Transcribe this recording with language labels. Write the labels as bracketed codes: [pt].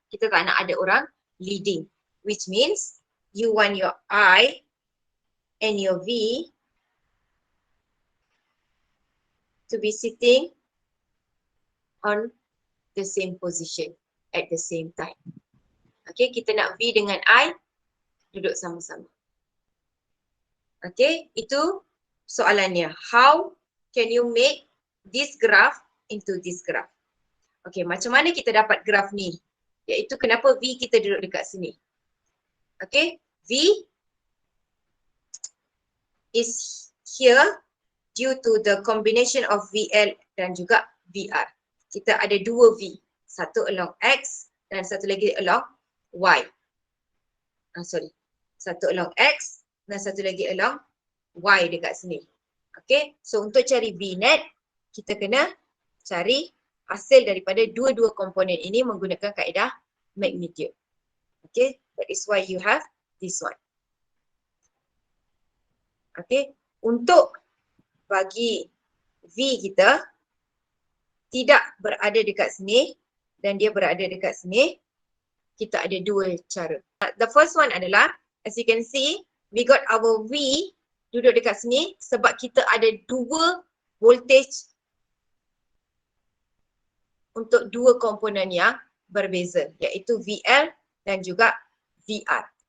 [ms] Kita tak nak ada orang leading. [en] Which means you want your I and your V to be sitting on the same position at the same time. [ms] Okay, kita nak V dengan I duduk sama-sama. Okay, itu soalannya. [en] How can you make this graph into this graph? [ms] Okay, macam mana kita dapat graph ni? Iaitu kenapa V kita duduk dekat sini. [en] Okay, V is here due to the combination of VL [ms] dan juga VR. Kita ada dua V. Satu along X dan satu lagi along Y. Satu along X dan satu lagi along Y dekat sini. Okay, so untuk cari V net, kita kena cari hasil daripada dua-dua komponen ini menggunakan kaedah magnitude. [en] Okay, that is why you have this one. [ms] Okay, untuk bagi V kita tidak berada dekat sini dan dia berada dekat sini, kita ada dua cara. [en] The first one [ms] adalah, [en] as you can see, we got our V [ms] duduk dekat sini sebab kita ada dua voltage untuk dua komponen yang berbeza, iaitu VL dan juga VR.